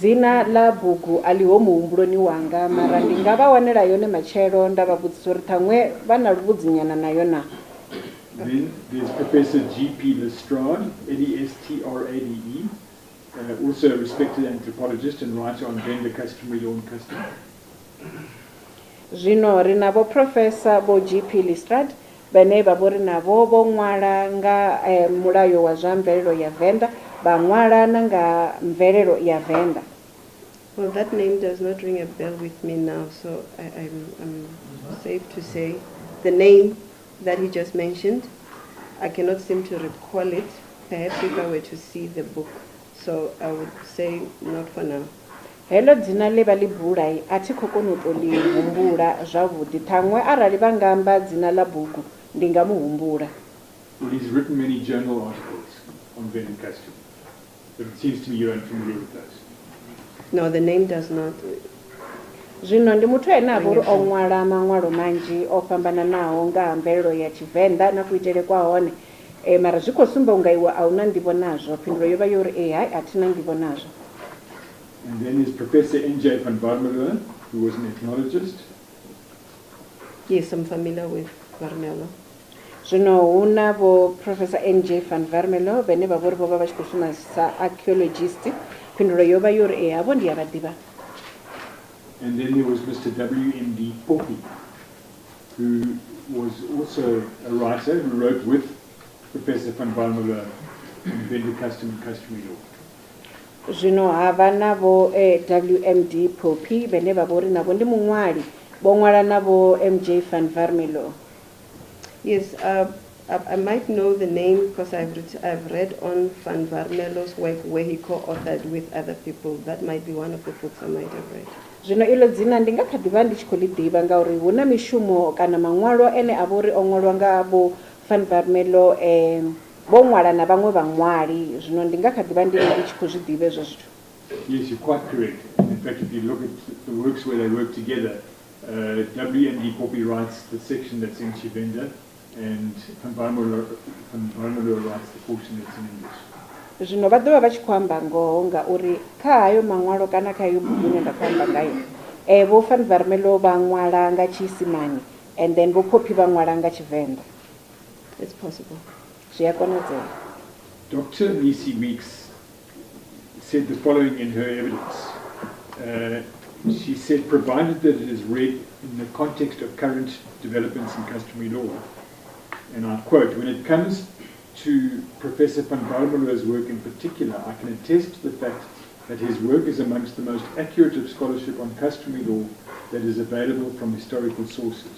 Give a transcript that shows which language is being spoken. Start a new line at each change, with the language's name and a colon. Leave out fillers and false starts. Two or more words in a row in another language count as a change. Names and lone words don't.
Venda: Dzina la bugu aliho muhumbuloni wanga, mara ndi nga vha wanela yone matshelo nda vha vhudzisa uri ṱhaṅwe vha na luvhudzinyana nayo na.
English: Then there's Professor G.P. Lestrade, L-E-S-T-R-A-D-E, also a respected anthropologist and writer on vendor customary law and custom.
Venda: Zvino ri navho Professor Vho G.P. Lestrade vhane vha vhori navho vho ṅwala nga mulayo wa zwa mvelelo ya Venda, vha ṅwala na nga mvelelo ya Venda.
English: Well, that name does not ring a bell with me now, so I'm safe to say the name that he just mentioned, I cannot seem to recall it, perhaps if I were to see the book. So I would say not for now.
Venda: Helo dzina le vha li bulai a thi khou kona u tou li humbula zwavhuḓi, ṱhaṅwe arali vha nga amba dzina la bugu ndi nga mu humbula.
English: Well, he's written many journal articles on vendor custom, but it seems to me you're unfamiliar with those. No, the name does not.
Venda: Zvino ndi muthu ene a vha uri o ṅwala maṅwalo manzhi o fhambananaho nga ha mvelelo ya Tshivenḓa na kuitele kwa hone, mara zwi khou sumba unga iwe a una nḓivho nazwo. Phindulo yo vha yo ri hai a thina nḓivho nazwo.
English: And then there's Professor N.J. van Warmelo, who was an ethnologist. Yes, I'm familiar with Warmelo.
Venda: Zvino hu na vho Professor N.J. van Warmelo vhane vha vha uri vho vha vha tshi khou shuma sa archaeologist. Phindulo yo vha yo ri havho ndi ya vhaḓivha.
English: And then there was Mr. W.M.D. Poppy, who was also a writer who wrote with Professor van Warmelo on vendor custom and customary law.
Venda: Zvino hava navho W.M.D. Poppy vhane vha vha uri navho ndi muṅwali, vho ṅwala navho M.J. van Warmelo.
English: Yes, I might know the name because I've read on Van Varmelo's work where he co-authored with other people. That might be one of the books I might have read.
Venda: Zwino ilo dzina ndi nga kha ḓivha ndi tshi khou ḽi ḓivha ngauri hu na mishumo kana maṅwalo ene a vha uri o ṅwalwa nga Vho Van Varmelo vho ṅwala na vhaṅwe vhaṅwali. Zwino ndi nga kha ḓivha ndi tshi khou zwi ḓivha ezwo zwithu.
English: Yes, you're quite correct. In fact, if you look at the works where they work together, WMD copyrights the section that's in Vhavenda, and Van Varmelo writes the portion that's in English.
Venda: Zwino vha ḓovha vha tshi khou amba ngoho ngauri kha hayo maṅwalo kana kha hayo bugu ine nda khou amba ngayo Vho Van Varmelo vha ṅwala nga Tshiisimane
English: and then
Venda: Vho Phophi vha ṅwala nga Tshivenda.
English: It's possible.
Venda: Zwi a konadzea.
English: Dr. Nisi Weeks said the following in her evidence. She said, provided that it is read in the context of current developments in customary law, and I quote, when it comes to Professor Van Varmelo's work in particular, I can attest to the fact that his work is amongst the most accurate of scholarship on customary law that is available from historical sources.